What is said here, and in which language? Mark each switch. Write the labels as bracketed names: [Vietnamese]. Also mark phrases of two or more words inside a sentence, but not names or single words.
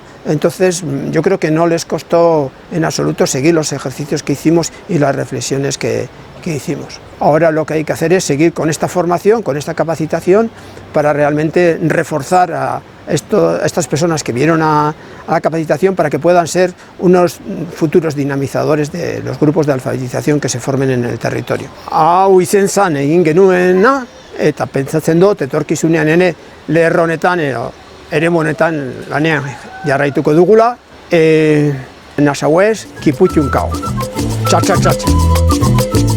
[Spanish] Entonces yo creo que no les costó en absoluto seguir los ejercicios que hicimos y las reflexiones que hicimos. Ahora lo que hay que hacer es seguir con esta formación, con esta capacitación, para realmente reforzar a estas personas que vinieron a la capacitación, para que puedan ser unos futuros dinamizadores de los grupos de alfabetización que se formen en el territorio. [Basque] Hau izen zan egin genuena, eta pentsatzen dut etorkizunean ere lerro honetan eremu honetan lanean jarraituko dugula. Nasauez, kiputxunkao. Txatxa.